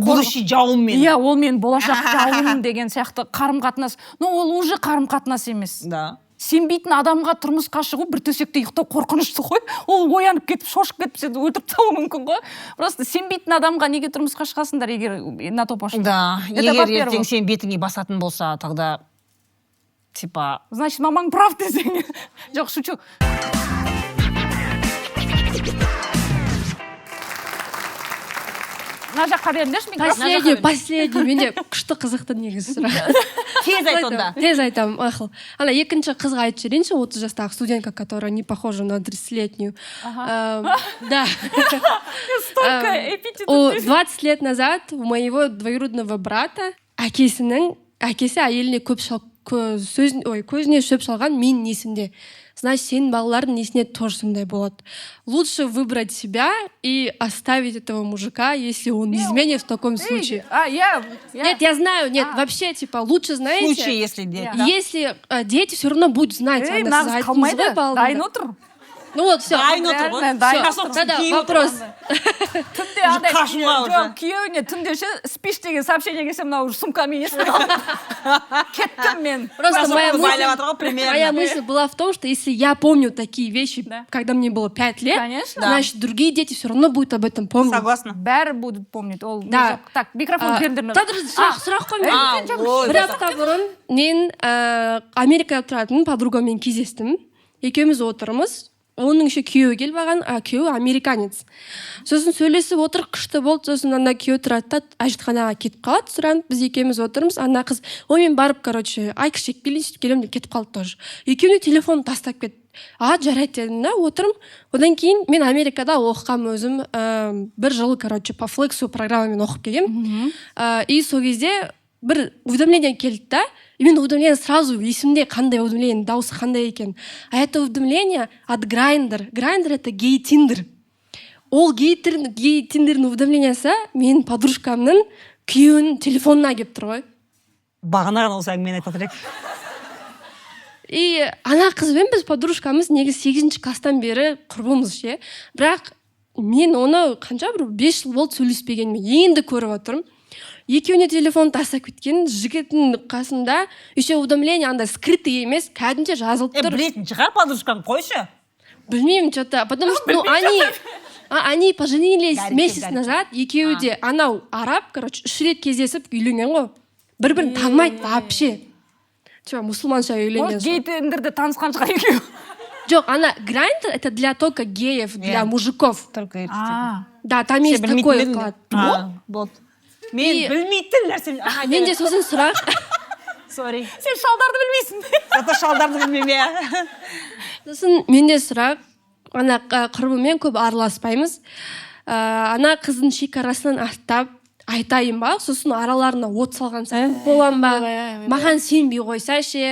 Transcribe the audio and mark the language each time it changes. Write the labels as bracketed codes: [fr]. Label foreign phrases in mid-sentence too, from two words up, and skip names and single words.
[kk] ол будущий жауым мен. Иә, ол мен болашақ жауым деген сияқты қарым-қатынас. Но ол уже қарым-қатынас емес. Да. Сенбейтін адамға тұрмысқа шығу бір төсекте ұйықтау қорқынышты ғой. Ол оянып кетіп, шошып кетіп, сені өлтіріп тастауы мүмкін ғой. Просто сенбейтін адамға неге тұрмысқа шығасыңдар, егер [ru] на то пошло. [kk] Да, егер ертең сен бетіңе басатын болса, [ru] тогда типа... [kk] Значит, мамаң прав десең. Жоқ, шучу. Мына жаққа беріңдерші микрофон. Последний. Менде күшті қызықты негізі сұрақ. Тез айт онда. Тез айтамын, ақыл. Ана екінші қызға айтып жіберейінші, 30 жастағы студентка, [ru] которая не похожа на 30-летнюю. [kk] Да. [ru] Столько эпитетов. 20 лет назад у моего двоюродного брата [kk] әкесі әйеліне көзіне шөп шалған менің несімде. Значит, сенің балалардың несіне тоже сондай болады. [ru] Лучше выбрать себя и оставить этого мужика, если он изменит в таком случае. Нет, я знаю, нет, вообще, типа, лучше, знаете... В случае, если дети. Если дети все равно будут знать. Ну вот, все. Да, вопрос. [kk] Түнде андай күйеуіне түнде спиш деген сообщение келсе, мынау сумкамен естіп кеттім мен. [ru] Просто моя мысль была в том, что если я помню такие вещи, когда мне было 5 лет, значит, другие дети все равно будут об этом помнить. Согласна. Бәрі будут помнить. Да. [kk] Так, микрофон беріңдер. Сұрақ қой. Бір апта бұрын мен Америкада тұратын подругаммен кездестім. Екеуміз отырмыз. Оның еще күйеуі келіп алған, күйеуі американец. Сосын сөйлесіп отыр, күшті болды. Сосын ана күйеуі тұрады да әжетханаға кетіп қалады, сұранып, біз екеуміз отырмыз. Ана қыз, мен барып, айқы шек келем деп кетіп қалды тоже. Екеуіне телефон тастап кетті. Жарайды дедім да, отырым. Одан кейін мен Америкада оқығам өзім, бір жыл, по флексу программамен оқып келгем. И сол кезде бір уведомление келді да, и мен уведомление сразу есімде қандай уведомление, дауысы қандай екен. [ru] А это уведомление от Grindr. Grindr это гей-тиндер. [kk] Ол гей-тиндердің уведомлениясы менің подружкамның күйеуінің телефонына келіп тұр ғой. Бағана осы әңгімені айтып отырайық. И ана қызбен біз подружкамыз негізі 8-ші класстан бері құрбымыз ше. Бірақ мен оны қанша бір 5 жыл болды сөйлеспегенмен енді көріп отырмын. Екеуіне телефон тастап кеткен, жігіттің қасында еще уведомление андай скрытый емес, кәдімде жазылып тұр. Білетін шығар, подружкаң, қойшы. Білмеймін, [ru] что-то, потому что они поженились месяц назад, [kk] екеуі де анау араб, 3 рет кездесіп үйленген ғой. Бір-бірін танымайды вообще. Мұсылманша үйленген. Гей-тендерде танысқан шығар екеуі. Жоқ, ана [ru] Grindr это для только геев, для мужиков. Только да, там есть такой вклад. Вот. [kk] Мен білмейтін нәрсе. Мен де сосын сұрақ. [en] Sorry. [kk] Сен шалдарды білмейсің. Зато шалдарды білмеймін. Сосын менде сұрақ. Ана құрбымен көп араласпаймыз. Ана қыздың шекарасынан аттап айтайын ба, сосын араларына от салған болам ба, маған сенбей қойса ше.